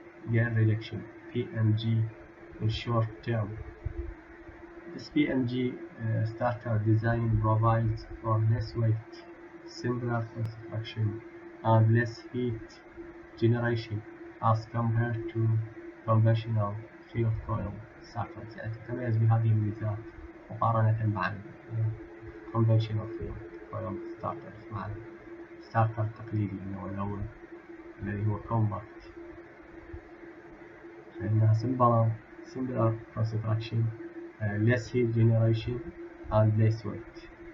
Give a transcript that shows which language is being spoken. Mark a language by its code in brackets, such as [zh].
[en] Gear reduction (PMG) in short term. This PMG starter design provides for less weight, simpler construction, and less heat generation as compared to conventional field coil starters. [ar] يعني تتميز بهذه الميزات مقارنة مع [en] conventional field coil starters [ar] مع الستارتر التقليدي اللي هو الأول الذي هو compact. [en] فإنها simpler construction, less heat generation and less weight.